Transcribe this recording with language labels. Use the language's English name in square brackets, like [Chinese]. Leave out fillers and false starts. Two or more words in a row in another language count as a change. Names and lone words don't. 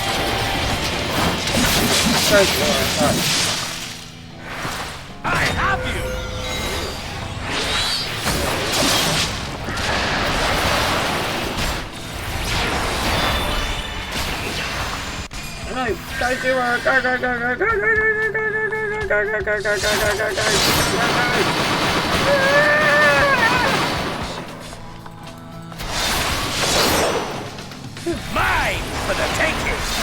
[English] Sorry, Diwara, sorry. I have you! No, go Diwara, go, go, go, go, go, go, go, go, go, go, go, go, go, go, go, go, Mine for the taking!